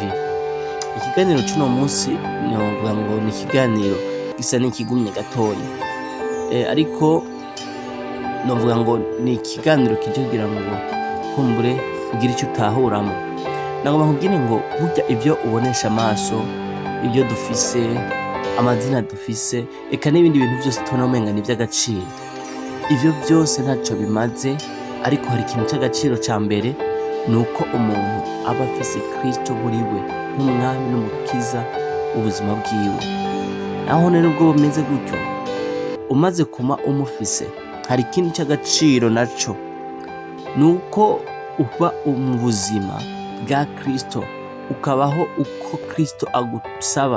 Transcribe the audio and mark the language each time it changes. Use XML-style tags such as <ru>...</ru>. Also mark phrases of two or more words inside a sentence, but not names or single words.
<rn>Ikiganiro cy'uno munsi novuga ngo ni ikiganiro gisa n'ikigumye gatoya, ariko novuga ngo ni ikiganiro kije kugira ngo kumbure ugira icyo utahuramo. Nagomba nkubwire ngo burya ibyo ubonesha amaso, ibyo dufise, amazina dufise, eka n'ibindi bintu byose tubona umenga ni by'agaciro, ibyo byose ntacyo bimaze. Ariko hari ikintu cy'agaciro cya mbere, ni uko umuntu aba afise Kristo muri we nk'umwami n'umukiza ubuzima bwiwe. Naho rero ubwo bumeze gutyo, umaze kuma umufise, hari ikintu cy'agaciro naco, ni uko uba mu buzima bwa Kristo, ukabaho uko Kristo agusaba.</rn>